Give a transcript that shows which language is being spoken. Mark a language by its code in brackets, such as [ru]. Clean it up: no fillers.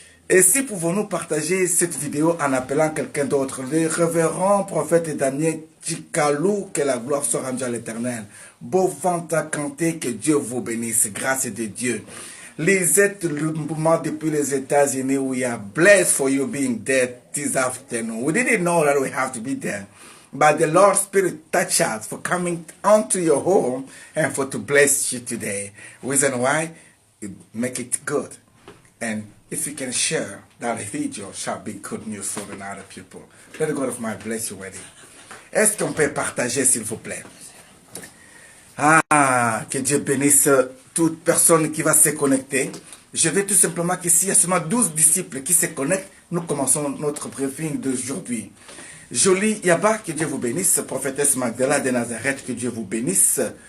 [fr] Et si pouvons-nous partager cette vidéo en appelant quelqu'un d'autre, le révérend prophète Daniel Chikalou, que la gloire soit rendue à l'Éternel. Bovanta Kanté, que Dieu vous bénisse, grâce de Dieu. [en] Lisette [fr] le mouvement depuis les États-Unis, [en] we are blessed for you being there this afternoon. We didn't know that we have to be there. But the Lord's Spirit touched us for coming onto your home and for to bless you today. Reason why? Make it good. And if you can share, that video shall be good news for the other people. Let the God of my bless you already. [fr] Est-ce qu'on peut partager, s'il vous plaît? Que Dieu bénisse toute personne qui va se connecter. Je vais tout simplement qu'ici, il y a seulement 12 disciples qui se connectent. Nous commençons notre briefing d'aujourd'hui. Jolie Yaba, que Dieu vous bénisse. Prophétesse Magdala de Nazareth, que Dieu vous bénisse.